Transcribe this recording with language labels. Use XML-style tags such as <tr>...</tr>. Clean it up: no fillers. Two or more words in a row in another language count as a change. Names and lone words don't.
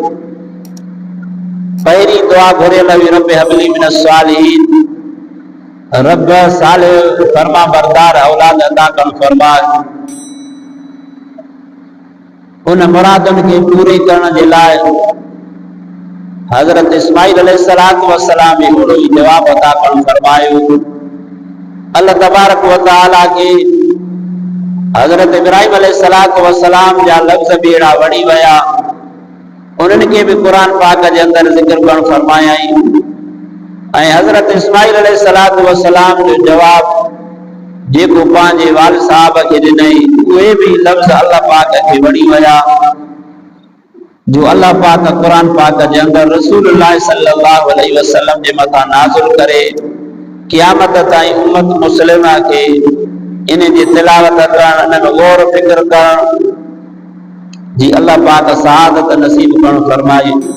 <sd>पहिरीं दुआ घुरियल हुई</sd> <ar>رب هب لي من الصالحين,</ar> <sd>रब सालिह फरमा बरदार औलाद अता करण फरमाए। उन मुरादनि खे पूरी करण जे लाइ हज़रत इस्माइल</sd> <ar>عليه الصلاة والسلام</ar> <sd>हिकिड़ो ई जवाब अता करण फरमायो। अल्लाह</sd> <ar>تبارك وتعالى</ar> <sd>खे हज़रत इब्राहिम</sd> <ar>عليه الصلاة والسلام</ar> <sd>जा लफ़्ज़ बि अहिड़ा वणी विया, उन्हनि खे बि क़ुर पाक जे अंदरि ज़िक्र करणु फरमायाई। ऐं हज़रत इस्माइल</sd> <ar>عليه الصلاة والسلام</ar> <sd>जो जवाब जेको पंहिंजे वाल साहब खे ॾिनई, उहे बि लफ़्ज़ अल्लाह पाक खे वणी विया, जो अल्लाह पाक क़ुर पाक जे अंदरि रसूलुल्लाह</sd> <ar>صلى الله عليه وسلم</ar> <sd>जे मथां नाज़िल करे क़यामत ताईं उम्मत मुस्लिमा खे इन जी तिलावत करण, इन में गौर फिक्र करण जी अल्लाह पाक सआदत नसीब करण फरमाए।</sd>